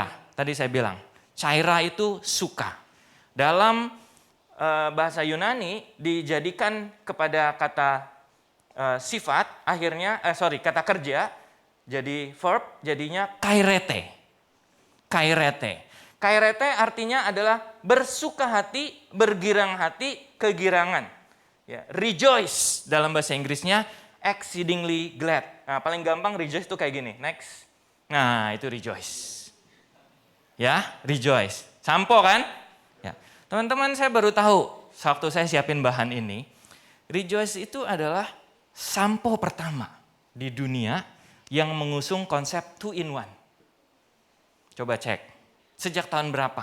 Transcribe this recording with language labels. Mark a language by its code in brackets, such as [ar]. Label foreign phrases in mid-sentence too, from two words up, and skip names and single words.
[id] Tadi saya bilang, chaira itu suka. Dalam bahasa Yunani dijadikan kepada kata sifat, akhirnya kata kerja, jadi verb, jadinya kairete. Kairete. Kairete artinya adalah bersuka hati, bergirang hati, kegirangan. Ya, rejoice dalam bahasa Inggrisnya [en] exceedingly glad. [id] Nah, paling gampang rejoice itu kayak gini. Next. Nah, itu rejoice. Ya, rejoice. Sampo kan? Ya. Teman-teman, saya baru tahu waktu saya siapin bahan ini, rejoice itu adalah sampo pertama di dunia yang mengusung konsep [en] 2 in 1. [id] Coba cek. Sejak tahun berapa?